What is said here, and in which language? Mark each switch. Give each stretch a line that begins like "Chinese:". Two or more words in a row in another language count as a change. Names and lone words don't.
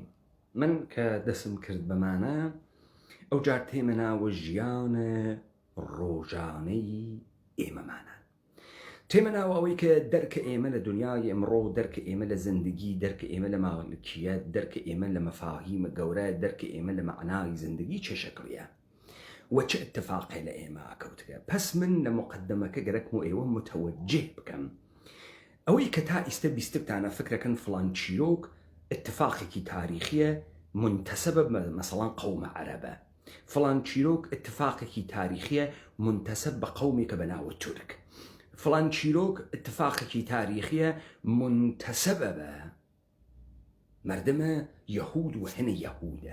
Central Kurdish: من کە دەسم کرد بەمانە ئەو جار تێمەناوە ژیانە ڕۆژانەی ئێمەمانە، تێمەناوە ئەوەی کە دەرکە ئێمە لە دنیای ئەمڕۆ، دەرکە ئێمە لە زندگی، دەرکە ئێمە لە ماڵکیەت، دەرکە ئێمە لە مەفاهیمە گەورە، دەرکە ئێمە لە معنای زندگی چه شەکڵیە و چه اتفاقی لە ئێمە ئاکەوتگە. پس من لە مقدمەکە گەرەکم و ئێوە متوجه بکەم ئەوەی کە تا ئیستە بیستتانە فکرەکەن فڵان چیرۆک اتفاقێکی تاریخیە منتەسەبە مەسەڵان قەومە عەرەبە، فڵان چیرۆک اتفاقێکی تاریخیە منتەسەب بە قەومێکە بەناوە تورک، فڵان چیرۆک اتفاقێکی تاریخیە منتەسەبە بە مەردەمە یەهود و هەنە یەهودە.